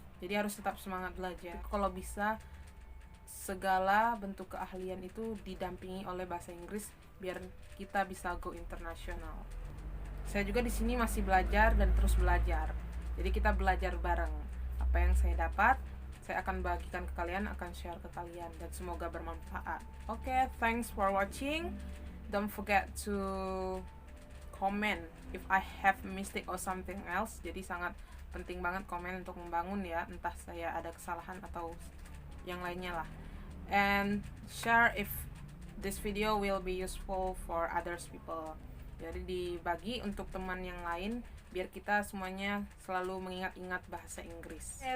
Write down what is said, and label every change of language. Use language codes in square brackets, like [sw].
[id] Jadi harus tetap semangat belajar. Kalau bisa segala bentuk keahlian itu didampingi oleh bahasa Inggris biar kita bisa go internasional. Saya juga di sini masih belajar dan terus belajar. Jadi kita belajar bareng. Apa yang saya dapat, saya akan bagikan ke kalian, akan share ke kalian, dan semoga bermanfaat. [en] Oke, thanks for watching. Don't forget to comment if I have mistake or something else. [id] Jadi sangat penting banget komen untuk membangun ya, entah saya ada kesalahan atau yang lainnya lah. [en] And share if this video will be useful for others people. [id] Jadi dibagi untuk teman yang lain biar kita semuanya selalu mengingat-ingat bahasa Inggris.